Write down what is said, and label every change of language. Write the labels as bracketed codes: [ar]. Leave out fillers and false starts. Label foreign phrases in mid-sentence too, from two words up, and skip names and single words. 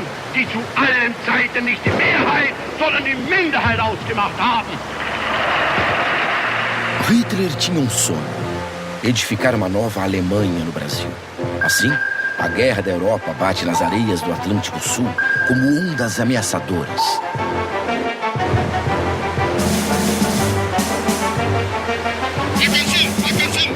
[de] die zu allen Zeiten nicht die Mehrheit, sondern die Minderheit ausgemacht haben. [pt] Hitler tinha sonho: edificar uma nova Alemanha no Brasil. Assim, a guerra da Europa bate nas areias do Atlântico Sul como ondas ameaçadoras. Atenção!